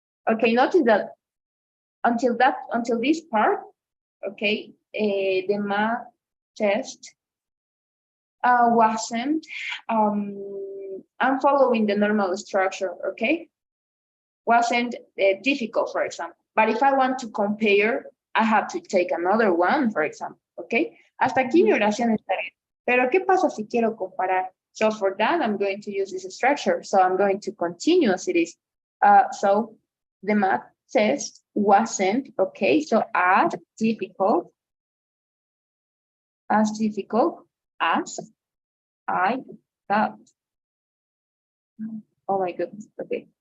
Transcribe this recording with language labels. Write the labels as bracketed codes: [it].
[en] Okay, notice that until this part, okay, the math test wasn't, I'm following the normal structure, okay? Wasn't difficult, for example. But if I want to compare, I have to take another one, for example, okay? [es] Hasta aquí mi oración está bien. Pero ¿qué pasa si quiero comparar? [en] So for that, I'm going to use this structure. So I'm going to continue as it is. So the math test wasn't, okay, so as difficult as I thought. Oh my goodness, okay.